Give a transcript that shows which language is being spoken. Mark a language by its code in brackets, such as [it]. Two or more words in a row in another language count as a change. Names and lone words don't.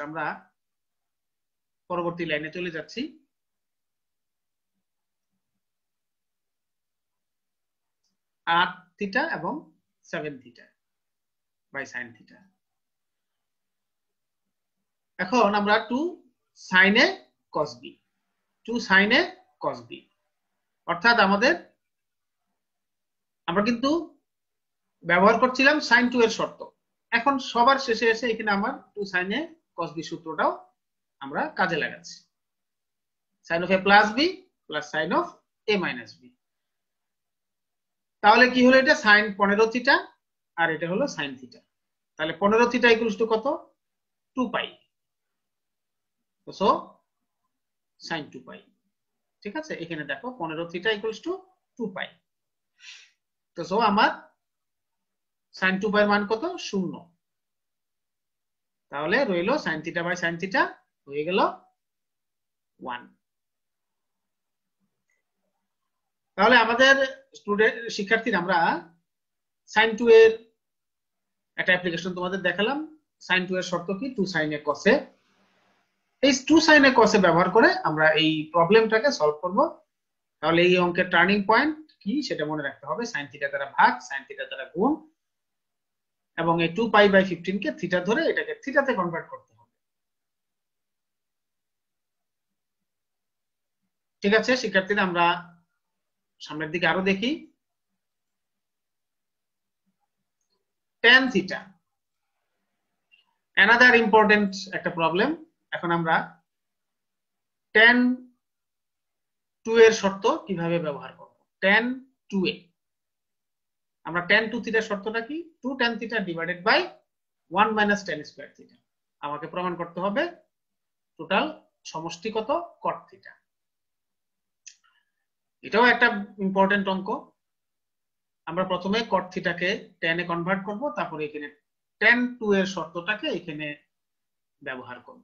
[bn] আমরা পরবর্তী লাইনে চলে যাচ্ছি। 8 θ এবং 7 θ বাই sin θ। এখন আমরা 2 sin a cos b, 2 sin a cos b, অর্থাৎ আমরা কিন্তু ব্যবহার করছিলাম sin 2 এর শর্ত। এখন সবার শেষে এসে এখানে আমার 2 sin a cos b সূত্রটাও আমরা কাজে লাগাচ্ছি। [en] sin of a plus b plus sin of a minus b। [bn] তাহলে কি হলো, এটা সাইন 15 থিটা আর এটা হলো সাইন থিটা। তাহলে 15 থিটা [en] equals to [bn] কত, 2 পাই। সো সাইন 2 পাই। ঠিক আছে, এখানে দেখো 15 থিটা [en] equals to [bn] 2 পাই। তো সো আমার সাইন 2 পাই এর মান কত, 0। তাহলে রইলো সাইন থিটা বাই সাইন থিটা হয়ে গেল 1। তাহলে আমাদের স্টুডেন্ট শিক্ষার্থীরা আমরা সাইন 2 এর একটা অ্যাপ্লিকেশন তোমাদের দেখালাম। সাইন 2 এর শর্ত কি, 2 sin a cos a। এই 2 sin a cos a ব্যবহার করে আমরা এই প্রবলেমটাকে সলভ করব। তাহলে এই অঙ্কের [en] turning point [bn] কি সেটা মনে রাখতে হবে, সাইন থিটা দ্বারা ভাগ, সাইন থিটা দ্বারা গুণ, এবং এই 2 পাই বাই 15 কে থিটা ধরে এটাকে থিটাতে কনভার্ট করতে হবে। ঠিক আছে শিক্ষার্থীরা, আমরা সামনের দিকে আরো দেখি। tan থিটা, [en] another important [bn] একটা প্রবলেম। এখন আমরা tan 2 এর শর্ত কিভাবে ব্যবহার করব। tan 2a, আমরা tan 2 থিটার শর্তটা কি, 2 tan থিটা [en] divided by 1 minus tan square theta. [bn] আমাকে প্রমাণ করতে হবে টোটাল সমষ্টি কত, cot থিটা। এটাও একটা ইম্পর্টেন্ট অঙ্ক। আমরা প্রথমে cot থিটাকে tan এ কনভার্ট করব, তারপরে এখানে tan 2 এর শর্তটাকে এখানে ব্যবহার করব।